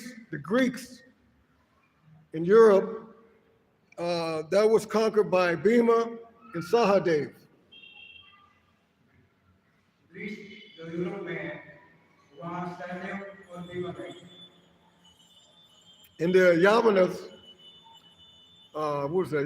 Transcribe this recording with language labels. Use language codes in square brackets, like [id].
[en] The Greeks in Europe, that was conquered by Bhima and Sahadev. [hi] Greece जो Europe में है, वहाँ सहदेव और भीमा है। [en] And the Yavanas, what was that?